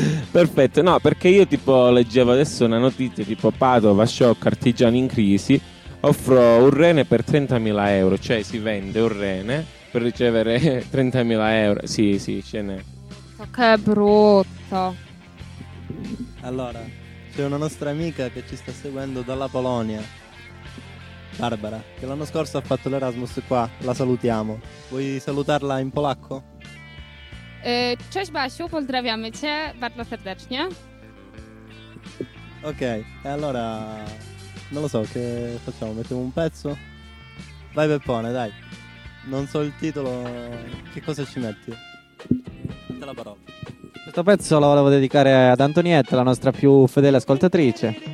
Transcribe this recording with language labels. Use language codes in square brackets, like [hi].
[it] Perfetto, no, perché io tipo leggevo adesso una notizia tipo Padova sciocca, artigiani in crisi, offro un rene per 30.000 euro, cioè si vende un rene per ricevere 30.000 euro, sì, ce n'è. Che brutto. Allora, c'è una nostra amica che ci sta seguendo dalla Polonia, Barbara, che l'anno scorso ha fatto l'Erasmus qua, la salutiamo, vuoi salutarla in polacco? [pl] Cześć Basiu, pozdrawiamy Cię bardzo serdecznie. [it] Ok, allora non lo so, che facciamo? Mettiamo un pezzo? Vai Peppone, dai. Non so il titolo, che cosa ci metti? Te la parola. Questo pezzo lo volevo dedicare ad Antonietta, la nostra più fedele ascoltatrice.